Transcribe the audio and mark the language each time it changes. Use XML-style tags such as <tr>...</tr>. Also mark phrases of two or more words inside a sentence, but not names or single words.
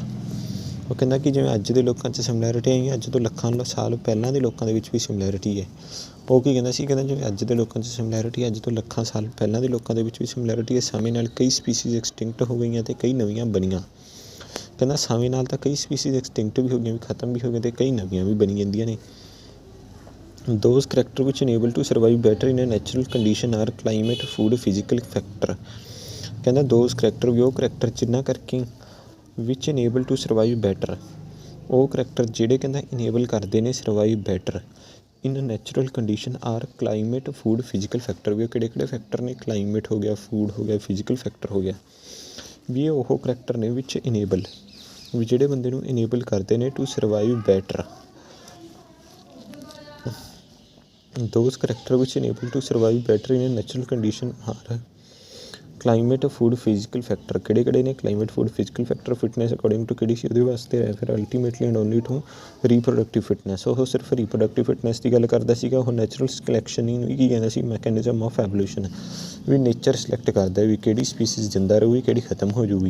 <pa>ਉਹ ਕਹਿੰਦਾ ਕਿ ਜਿਵੇਂ ਅੱਜ ਦੇ ਲੋਕਾਂ 'ਚ ਸਿਮਲੈਰਿਟੀ ਆਈ, ਅੱਜ ਤੋਂ ਲੱਖਾਂ ਸਾਲ ਪਹਿਲਾਂ ਦੇ ਲੋਕਾਂ ਦੇ ਵਿੱਚ ਵੀ ਸਿਮਲੈਰਿਟੀ ਹੈ। ਉਹ ਕੀ ਕਹਿੰਦਾ ਸੀ? ਕਹਿੰਦਾ ਜਿਵੇਂ ਅੱਜ ਦੇ ਲੋਕਾਂ 'ਚ ਸਿਮਲੈਰਿਟੀ, ਅੱਜ ਤੋਂ ਲੱਖਾਂ ਸਾਲ ਪਹਿਲਾਂ ਦੇ ਲੋਕਾਂ ਦੇ ਵਿੱਚ ਵੀ ਸਿਮਲੈਰਿਟੀ ਹੈ। ਸਮੇਂ ਨਾਲ ਕਈ</pa> <en>species extinct</en> <pa>ਹੋ ਗਈਆਂ ਅਤੇ ਕਈ ਨਵੀਆਂ ਬਣੀਆਂ। ਕਹਿੰਦਾ ਸਮੇਂ ਨਾਲ ਤਾਂ ਕਈ</pa> <en>species extinct</en> <pa>ਵੀ ਹੋ ਗਈਆਂ, ਵੀ ਖਤਮ ਵੀ ਹੋ ਗਈਆਂ, ਅਤੇ ਕਈ ਨਵੀਆਂ ਵੀ ਬਣੀ ਜਾਂਦੀਆਂ ਨੇ।</pa> <en>Those characters which enable to survive better in a natural condition are climate, food, physical factor। ਕਹਿੰਦਾ those character</en> <pa>ਵੀ ਉਹ</pa> <en>character</en> <pa>ਜਿਨ੍ਹਾਂ ਕਰਕੇ</pa> <en>which enable to survive better, ਉਹ character</en> <pa>ਜਿਹੜੇ ਕਹਿੰਦਾ</pa> <en>enable</en> <pa>ਕਰਦੇ ਨੇ</pa> <en>survive better in natural condition are climate, food, physical factor.</en> <pa>ਵੀ ਉਹ ਕਿਹੜੇ ਕਿਹੜੇ ਫੈਕਟਰ ਨੇ? ਕਲਾਈਮੇਟ ਹੋ ਗਿਆ, ਫੂਡ ਹੋ ਗਿਆ,</pa> <en>physical factor</en> <pa>ਹੋ ਗਿਆ। ਵੀ ਇਹ ਉਹ ਕਰੈਕਟਰ ਨੇ ਵਿੱਚ ਇਨੇਬਲ, ਵੀ ਜਿਹੜੇ ਬੰਦੇ ਨੂੰ ਇਨੇਬਲ ਕਰਦੇ ਨੇ</pa> <en>to survive better. Those characters which enable to survive better in a natural condition are climate, food, physical factor।</en> <pa>ਕਿਹੜੇ ਕਿਹੜੇ ਨੇ?</pa> <en>climate, food, physical factor. fitness according to</en> <pa>ਕਿਹੜੀ ਸੀ ਉਹਦੇ ਵਾਸਤੇ ਹੈ? ਫਿਰ</pa> <en>ultimately and only to reproductive fitness.</en> <pa>ਉਹ ਸਿਰਫ</pa> <en>reproductive fitness</en> <pa>ਦੀ ਗੱਲ ਕਰਦਾ ਸੀਗਾ। ਉਹ</pa> <en>natural selection</en> <pa>ਹੀ ਕੀ ਕਹਿੰਦਾ ਸੀ?</pa> <en>mechanism of evolution.</en> <pa>ਵੀ</pa> <en>nature select</en> <pa>ਕਰਦਾ ਵੀ ਕਿਹੜੀ ਸਪੀਸੀਜ਼ ਜਿੰਦਾ ਰਹੂਗੀ, ਕਿਹੜੀ ਖਤਮ ਹੋ ਜਾਊਗੀ।</pa>